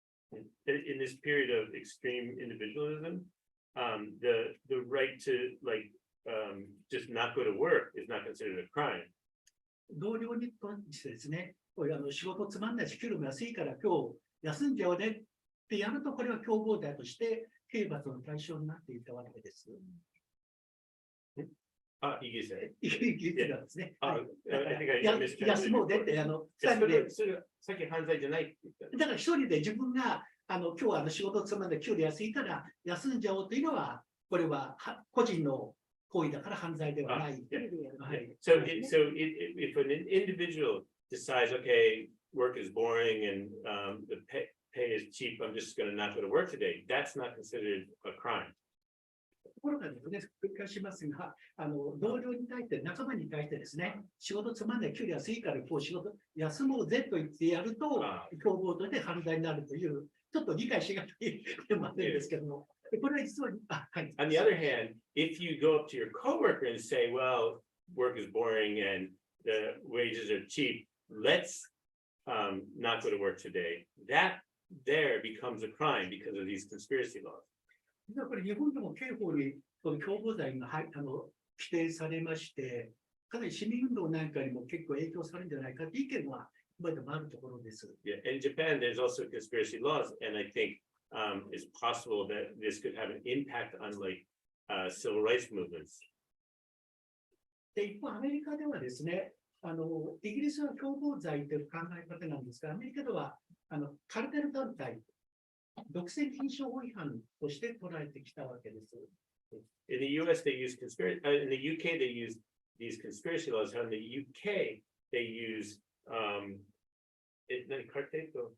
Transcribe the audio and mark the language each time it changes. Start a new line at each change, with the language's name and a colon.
English: In this period of extreme individualism, the right to just not go to work is not considered a crime.
Japanese: 同僚にとしてですね、これ仕事つまんないし、給料も安いから今日休んじゃおうねってやると、これは共謀罪として刑罰の対象になっていたわけです。イギリスで。イギリスがですね。休もうでって、二人で。それはさっき犯罪じゃないって言った。だから一人で自分が、今日は仕事つまんで給料安いから休んじゃおうというのは、これは個人の行為だから犯罪ではない。
English: So if an individual decides, okay, work is boring and the pay is cheap, I'm just going to not go to work today, that's not considered a crime.
Japanese: ところがですね、繰り返しますが、同僚に対して、仲間に対してですね、仕事つまんない、給料安いから、こう仕事休もうぜと言ってやると、共謀として犯罪になるという、ちょっと理解しがたい点もあるんですけども、これは実は、はい。
English: On the other hand, if you go up to your coworker and say, well, work is boring and the wages are cheap, let's not go to work today, that there becomes a crime because of these conspiracy laws.
Japanese: これ日本でも刑法に共謀罪が規定されまして、かなり市民運動なんかにも結構影響されるんじゃないかという意見は今でもあるところです。
English: Yeah, in Japan, there's also conspiracy laws, and I think it's possible that this could have an impact on civil rights movements.
Japanese: で、一方、アメリカではですね、イギリスは共謀罪という考え方なんですが、アメリカではカルテル団体、独占禁止法違反として捉えてきたわけです。
English: In the US, they use conspiracy. In the UK, they use these conspiracy laws. In the UK, they useカルテ